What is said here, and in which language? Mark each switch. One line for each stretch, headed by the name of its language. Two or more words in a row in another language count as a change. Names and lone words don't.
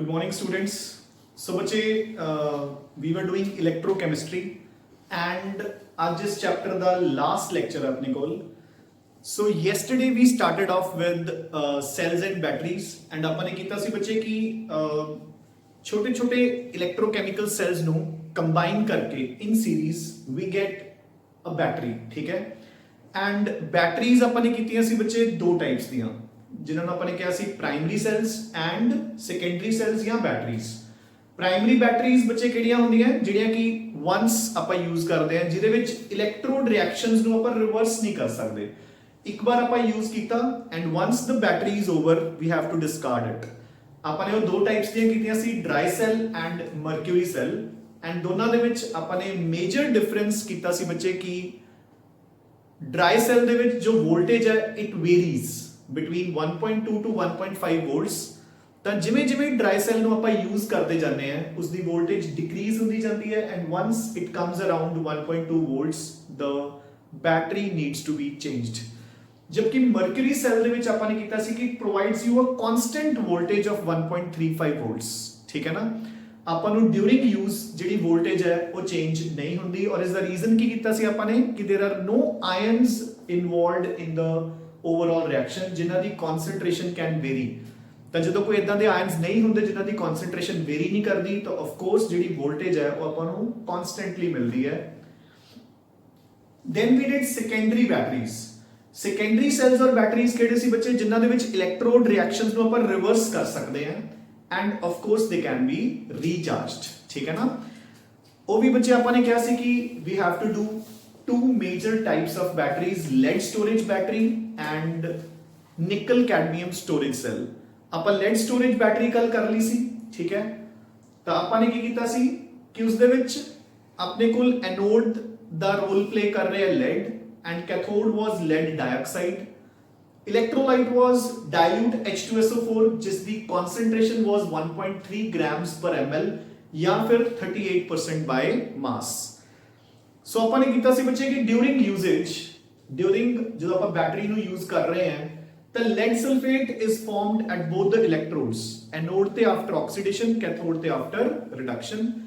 English: morning students. So बच्चे we were doing electrochemistry and
Punjabi: ਅੱਜ ਇਸ
English: chapter दा last lecture
Punjabi: ਹੈ ਆਪਣੇ ਕੋਲ.
English: So yesterday we started off with cells and batteries and
Punjabi: ਆਪਾਂ ਨੇ ਕੀਤਾ ਸੀ ਬੱਚੇ ਕਿ ਛੋਟੇ ਛੋਟੇ
English: electrochemical cells नू combine करके in series we get a battery,
Punjabi: ਠੀਕ ਹੈ. And batteries ਆਪਾਂ ਨੇ ਕੀਤੀਆਂ ਸੀ ਬੱਚੇ ਦੋ types ਦੀਆਂ ਜਿਨ੍ਹਾਂ ਨੇ ਆਪਣੇ ਕੀ ਸੀ
English: primary cells and secondary cells
Punjabi: या बैटरीज.
English: primary batteries
Punjabi: बच्चे ਕਿਹੜੀਆਂ ਹੁੰਦੀਆਂ ਜਿਹੜੀਆਂ ਕਿ ਵਾਂਸ ਆਪਾਂ ਯੂਜ਼ ਕਰਦੇ ਹਾਂ ਜਿਹਦੇ ਵਿੱਚ
English: electrode reactions
Punjabi: ਨੂੰ ਆਪਾਂ ਰਿਵਰਸ ਨਹੀਂ ਕਰ ਸਕਦੇ. ਇੱਕ ਵਾਰ ਆਪਾਂ ਯੂਜ਼ ਕੀਤਾ
English: and once the battery is over we have to discard it.
Punjabi: ਆਪਾਂ ਨੇ ਉਹ ਦੋ ਟਾਈਪਸ ਦੀਆਂ ਕੀਤੀਆਂ ਸੀ
English: dry cell and mercury cell and
Punjabi: ਦੋਨਾਂ ਦੇ ਵਿੱਚ ਆਪਾਂ ਨੇ
English: major difference
Punjabi: ਕੀਤਾ ਸੀ ਬੱਚੇ ਕਿ
English: dry cell
Punjabi: ਦੇ ਵਿੱਚ ਜੋ ਵੋਲਟੇਜ ਹੈ
English: it varies between 1.2 to 1.5 volts.
Punjabi: ਤਾਂ ਜਿਵੇਂ ਜਿਵੇਂ
English: dry cell
Punjabi: ਨੂੰ ਆਪਾਂ ਯੂਜ਼ ਕਰਦੇ ਜਾਂਦੇ ਆ ਉਸ ਦੀ
English: voltage decrease
Punjabi: ਹੁੰਦੀ ਜਾਂਦੀ ਹੈ
English: and once it comes around 1.2 volts the battery needs to be changed.
Punjabi: ਜਦਕਿ
English: mercury cell
Punjabi: ਦੇ ਵਿੱਚ ਆਪਾਂ ਨੇ ਕੀਤਾ ਸੀ ਕਿ
English: it provides you a constant voltage of 1.35 volts.
Punjabi: ਠੀਕ ਹੈ ਨਾ. ਆਪਾਂ ਨੂੰ
English: during use
Punjabi: ਜਿਹੜੀ ਵੋਲਟੇਜ ਹੈ ਉਹ ਚੇਂਜ ਨਹੀਂ ਹੁੰਦੀ ਔਰ ਇਸ ਦਾ ਰੀਜ਼ਨ ਕੀ ਕੀਤਾ ਸੀ ਆਪਾਂ ਨੇ ਕਿ
English: there are no ions involved in the overall reaction
Punjabi: ਜਿਨ੍ਹਾਂ ਦੀ
English: concentration can vary.
Punjabi: ਤਾਂ ਜਦੋਂ ਕੋਈ ਇਦਾਂ ਦੇ ਆਇਨਸ ਨਹੀਂ ਹੁੰਦੇ ਜਿਨ੍ਹਾਂ ਦੀ
English: concentration vary
Punjabi: ਨਹੀਂ ਕਰਦੀ ਤਾਂ
English: of course
Punjabi: ਜਿਹੜੀ ਵੋਲਟੇਜ ਹੈ ਉਹ ਆਪਾਂ ਨੂੰ constantly ਮਿਲਦੀ ਹੈ.
English: then we did secondary batteries. secondary cells
Punjabi: ਔਰ batteries ਕਿਹੜੇ ਸੀ ਬੱਚੇ ਜਿਨ੍ਹਾਂ ਦੇ ਵਿੱਚ
English: electrode reactions
Punjabi: ਨੂੰ ਆਪਾਂ ਰਿਵਰਸ ਕਰ ਸਕਦੇ ਹਾਂ
English: and of course they can be recharged.
Punjabi: ਠੀਕ ਹੈ ਨਾ. ਉਹ ਵੀ ਬੱਚੇ ਆਪਾਂ ਨੇ ਕਿਹਾ ਸੀ ਕਿ
English: we have to do two major types of batteries, lead storage battery and nickel cadmium storage cell.
Punjabi: ਆਪਾਂ
English: lead storage battery
Punjabi: ਕੱਲ ਕਰ ਲਈ ਸੀ, ਠੀਕ ਹੈ. ਤਾਂ ਆਪਾਂ ਨੇ ਕੀ ਕੀਤਾ ਸੀ ਕਿ ਉਸ ਦੇ ਵਿੱਚ ਆਪਣੇ ਕੋਲ ਐਨੋਡ ਦਾ
English: role play
Punjabi: ਕਰ ਰਿਹਾ ਹੈ
English: lead and cathode was lead dioxide. Electrolyte was dilute H2SO4
Punjabi: ਜਿਸ ਦੀ
English: concentration was 1.3 grams per ml
Punjabi: ਜਾਂ ਫਿਰ
English: 38% by mass.
Punjabi: ਸੋ ਆਪਾਂ ਨੇ ਕੀਤਾ ਸੀ ਬੱਚੇ ਕਿ
English: during usage
Punjabi: ਜਦੋਂ ਆਪਾਂ ਬੈਟਰੀ ਨੂੰ ਯੂਜ਼ ਕਰ ਰਹੇ ਹਾਂ ਤਾਂ
English: lead sulfate is formed at both the electrodes,
Punjabi: anode ਤੇ
English: after oxidation,
Punjabi: cathode ਤੇ
English: after reduction.